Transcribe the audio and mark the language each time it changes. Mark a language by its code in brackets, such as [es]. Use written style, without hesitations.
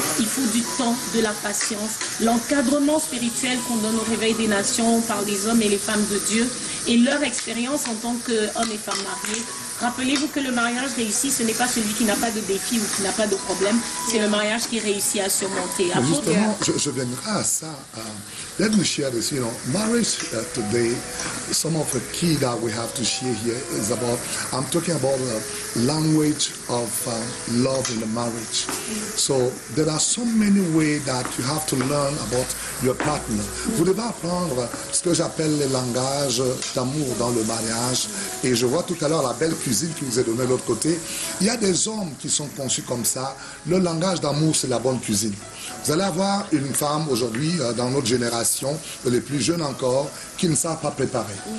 [fr] Il faut du temps, de la patience, l'encadrement spirituel qu'on donne au réveil des nations par les hommes et les femmes de Dieu et leur expérience en tant qu'hommes et femmes mariés. Rappelez-vous que le mariage réussi, ce n'est pas celui qui n'a pas de défi ou qui n'a pas de problème, c'est le mariage qui réussit à surmonter. Justement, je viendrai à ça. [en] Let me share this. You know, marriage today, some of the key that we have to share here is about, I'm talking about the language of love in the marriage. So there are so many ways that you have to learn about your partner. [fr] Vous devez apprendre ce que j'appelle les langages d'amour dans le mariage. Et je vois tout à l'heure la belle cuisine qui vous est donnée de l'autre côté. Il y a des hommes qui sont conçus comme ça. Le langage d'amour, c'est la bonne cuisine. Vous allez avoir une femme aujourd'hui, dans notre génération, les plus jeunes encore, qui ne savent pas préparer.